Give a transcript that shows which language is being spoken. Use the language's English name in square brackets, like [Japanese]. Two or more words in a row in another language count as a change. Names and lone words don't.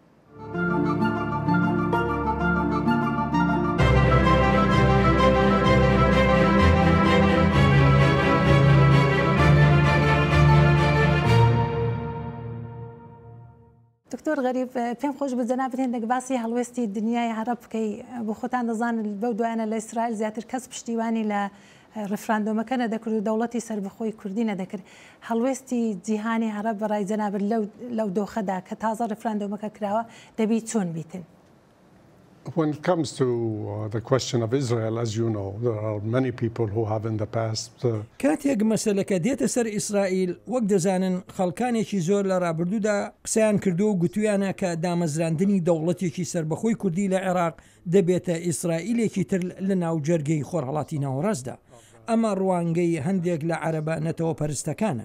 [Central Kurdish] دکتۆر غەریب پێم خۆش بە جەنابەت هێندێک باسی هەڵوێستی دنیای عەرەب بکەی. بۆ خۆتان دەزانن بەو دوایانە لە ئیسرائیل زیاتر کەس پشتیوانی لە ڕفراندۆمەکە نەدەکرد و دەوڵەتی سربەخۆی کوردی نەدەکرد. هەڵوێستی جیهانی عەرەب بەڕای جەنابەت لەو دۆخەدا کە تازە ڕفراندۆمەکە کراوە دەبی چۆن بیتن؟ [English] When it comes to the question of Israel, as you know, there are many people who have in the past. [Central Kurdish] کاتێک مەسەلەکە دێتە سەر ئیسرائیل، وەک دەزانن خەڵکانێکی زۆر لە ڕابردوودا قسەیان کردو و گوتویانە کە دامەزراندنی دەوڵەتێکی سربەخۆی کوردی لە عێراق دەبێتە ئیسرائیلێکی تر لە ناوجەرگەی خۆرهەڵاتی ناوەڕاستدا. ئەمە ڕوانگەی هەندێک لە عەرەبە نەتەوە پەرستەکانە.